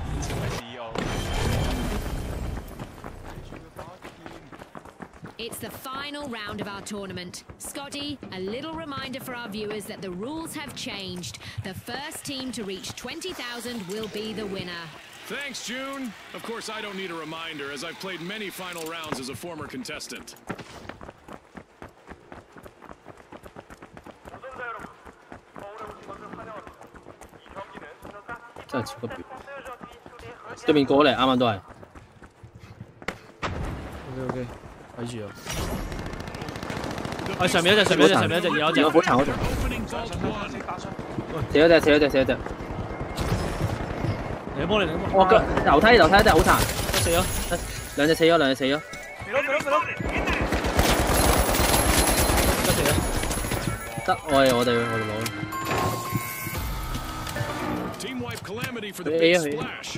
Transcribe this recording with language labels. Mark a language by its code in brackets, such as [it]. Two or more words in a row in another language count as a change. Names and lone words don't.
[en] It's the final round of our tournament. Scotty, a little reminder for our viewers that the rules have changed. The first team to reach 20,000 will be the winner. Thanks, June. Of course, I don't need a reminder, as I've played many final rounds as a former contestant. [yue] 真係超級屌！對面過嚟，啱啱都係。 OK， 睇住啊！啊，上面一隻，有一隻。好殘。死咗隻。你幫你。我腳樓梯一隻好殘。死咗。兩隻死咗。肥佬。得，我哋攞。 [en] Team wipe calamity for the big splash.